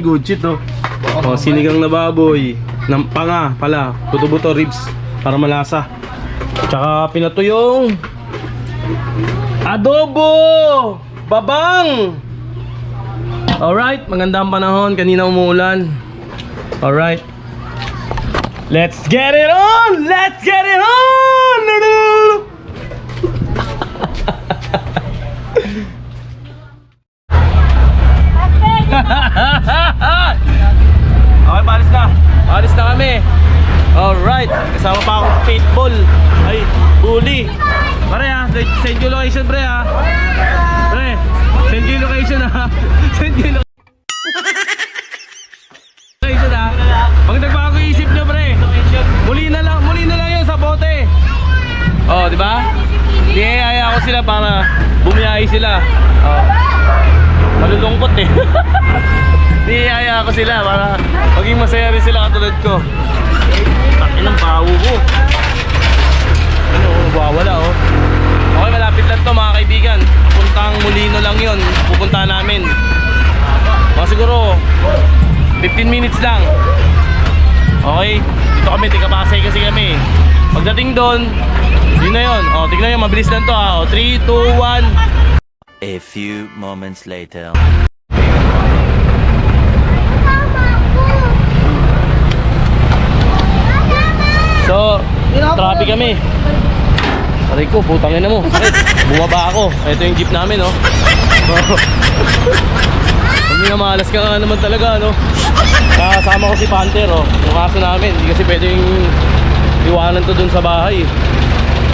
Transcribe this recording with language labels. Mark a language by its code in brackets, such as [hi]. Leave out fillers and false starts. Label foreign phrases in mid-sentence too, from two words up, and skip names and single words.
[en] Good shit, [tl] oh. Oh, sinigang na baboy. Ng panga pala. Buto-buto ribs. Para malasa. Tsaka pinato yung adobo! Babang! [en] Alright, [tl] magandang panahon. Kanina umuulan. [en] Alright. Let's get it on! Let's get it on! [tl] Okay, paalis na. Paalis na kami. Alright. Kasama pa akong pitbull. Ay, bully. Pare ha, [en] send your location pre ha. Pre, send your location ha. Send your location ha. [tl] Pag nagbago isip nyo pre, muli na lang yun sa bote. Oh, di ba? Niyayaya ko sila para bumiyahe sila. Oh. Malulungkot eh. Niyayaya ko sila para maging masaya rin sila katulad ko. Takin ng bawo ko. Ano, wala oh. Okay, malapit lang to mga kaibigan. Puntang Molino lang yun. Pupunta namin. Mga siguro 15 minutes lang. Okay, dito kami, tiga Pasay kasi kami. Pagdating doon, yun na yun. O, tignan nyo, mabilis lang to ha. O, 3, 2, 1. [en] A few moments later. [tl] So, traffic kami. Aray ko, putang ina mo. Sakit. Bumaba ako. Ito yung jeep namin, oh. Kami na malas ka nga naman talaga, no? Kasama ko si Panther, oh. Yung kaso namin, hindi kasi pwedeng iwanan to dun sa bahay.